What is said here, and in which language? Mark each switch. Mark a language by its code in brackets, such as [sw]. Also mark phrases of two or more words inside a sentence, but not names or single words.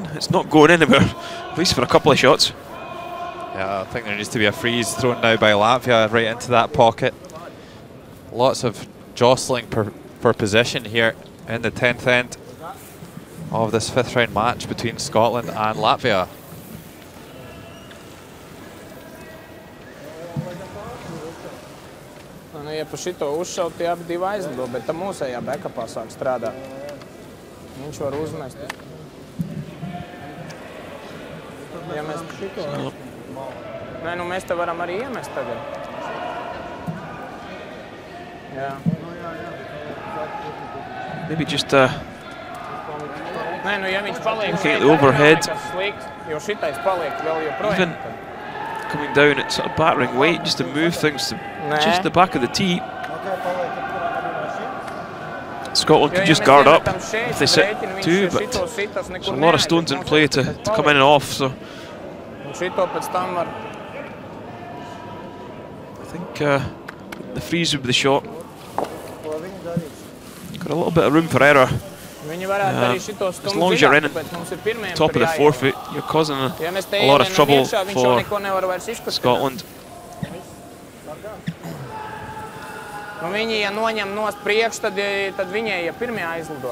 [en] It's not going anywhere, at least for a couple of shots. Yeah, I think there needs to be a freeze thrown now by Latvia right into that pocket. Lots of jostling for position here in the 10th end of this 5th round match between Scotland and Latvia. [lv] Nu, ja pa šito uzšaut, tie abi divi aizlido, bet tam mūsējā backupā sāk strādāt. Viņš var uzmest. Ja mēs šito... Nē, nu mēs te varam arī iemest tagad. [en] Maybe just [lv] Nē, nu, ja viņš paliek [en] looking at the overhead. [lv] Slikt, jo šitais paliek vēl joprojām. [en] Even coming down at sort of battering weight just to move things to just the back of the tee. Scotland could just guard up if they sit too, but there's a lot of stones in play to come in and off, so I think the freeze would be the shot. Got a little bit of room for error. As long as you're in top of the forefoot, you're causing a lot of trouble for Scotland. [lv] Nu, viņi, ja noņem nost priekš, tad viņai, ja pirmie aizlido.